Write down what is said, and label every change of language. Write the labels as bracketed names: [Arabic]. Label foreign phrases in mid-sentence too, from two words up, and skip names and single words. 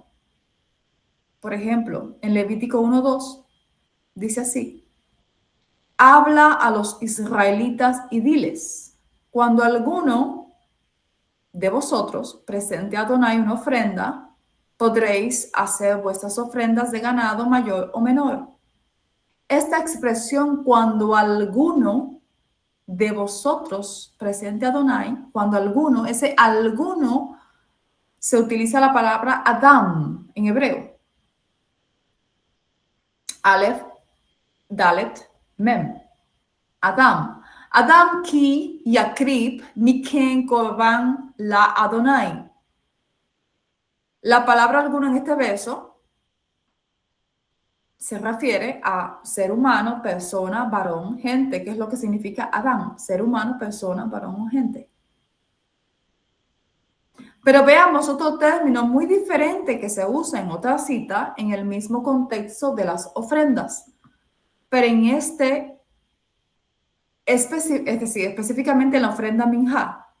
[Spanish] Por ejemplo, en Levítico 1:2 dice así: habla a los israelitas y diles, cuando alguno de vosotros presente a Adonai una ofrenda, podréis hacer vuestras ofrendas de ganado mayor o menor. Esta expresión, cuando alguno de vosotros presente a Adonai, cuando alguno, ese alguno se utiliza la palabra Adam en hebreo. [Hebrew] אלף, דלת, מם. [Spanish] Adam. [Hebrew] אדם כי יקריב מכם קרבן לאדוני. [Spanish] La palabra alguno en este verso se refiere a ser humano, persona, varón, gente, que es lo que significa Adam, ser humano, persona, varón o gente. Pero veamos otro término muy diferente que se usa en otra cita en el mismo contexto de las ofrendas, pero en este, es decir, específicamente en la ofrenda minjá.